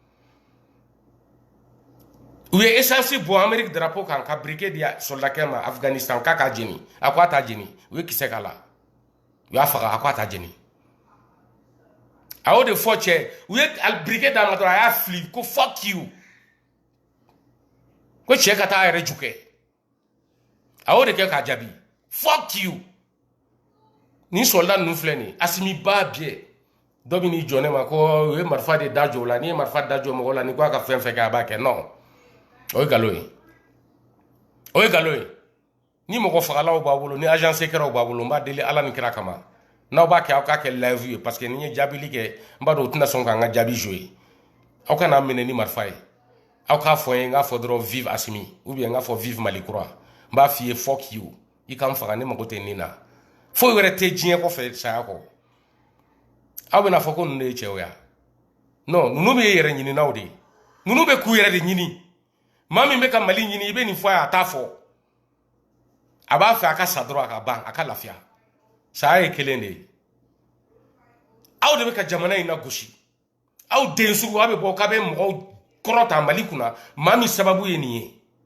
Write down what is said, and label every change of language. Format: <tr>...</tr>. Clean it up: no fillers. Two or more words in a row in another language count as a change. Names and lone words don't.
<bm>u ye essence bɔ Amérique drapeau kan ka briquet di soldakɛ ma Afghanistan k'a k'a jeni a ko a t'a jeni u ye kisɛ k'a la u y'a faga a ko a t'a jeni a y'o de fɔ cɛ u ye briquet d'a ma dɔrɔn a y'a fili ko</bm> <en>fuck you</en> <bm>ko cɛ ka taa a yɛrɛ ju kɛ a y'o de kɛ k'a jaabi</bm> <en>fuck you</en> <bm>nin soldat ninnu filɛ nin Assimi b'a biɛ dɔ bɛ n'i jɔ ne ma ko u ye marifa de da jɔ o la n'i ye marifa da jɔ mɔgɔ la ni ko a ka fɛn fɛn kɛ a b'a kɛ non o ye nkalon ye o ye nkalon ye ni mɔgɔ fagalaw b'a bolo ni</bm> <fr>agent secret</fr> <bm>b'a bolo n b'a deli Ala ni kira kama n'aw b'a kɛ aw k'a kɛ live ye</bm> <fr>parce que</fr> <bm>ni ye jaabili kɛ n b'a dɔn o tɛna sɔn k'an ka jaabi jouer aw kana minɛ ni marifa ye aw k'a fɔ n ye n k'a fɔ dɔrɔn vive Assimi</bm> <fr>ou bien</fr> <bm>n k'a fɔ vive Mali kura n b'a f'i ye fuck you i ka n faga ne mago tɛ nin na foyi wɛrɛ tɛ diɲɛ kɔfɛ saya kɔ aw bɛna fɔ ko ninnu de ye cɛw ya non ninnu bɛ yɛrɛ ɲininaw de ninnu bɛ k'u yɛrɛ de ɲini maa min bɛ ka Mali ɲini i bɛ nin fɔ a ye a t'a fɔ a b'a fɛ a ka sa dɔrɔn a ka ban a ka lafiya saya ye kelen de ye aw de bɛ ka jamana in na gosi aw den sugu aw bɛ bɔ k'a bɛ mɔgɔw kɔrɔta Mali kunna maa min sababu ye nin ye</bm>